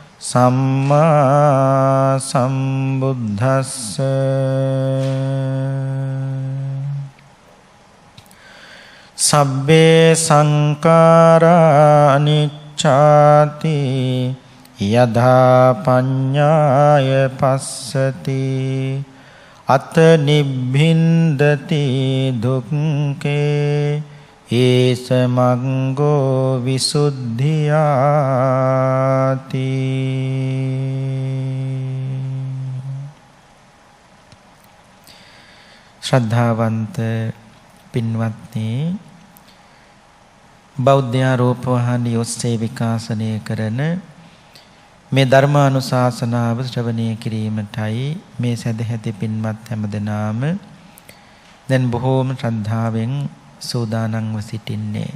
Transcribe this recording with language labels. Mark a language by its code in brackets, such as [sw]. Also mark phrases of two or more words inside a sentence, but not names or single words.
[pi] සම්මා සම්බුද්දස්ස සබ්බේ සංඛාරා අනිච්ඡාති යදා පඤ්ඤාය පස්සති අත නිබ්බින්දති දුක්ඛේ ඒස මග්ගෝ [si] විසුද්ධියාති ශ්‍රද්ධාවන්ත පින්වත්නි බෞද්ධ රූපවාහිනිය ඔස්සේ විකාශනය කරන මේ ධර්මානුශාසනාව ශ්‍රවණය කිරීමටයි මේ සදැහැති පින්වත් හැමදෙනාම දැන් බොහෝම ශ්‍රද්ධාවෙන් සූදානම්ව සිටින්නේ.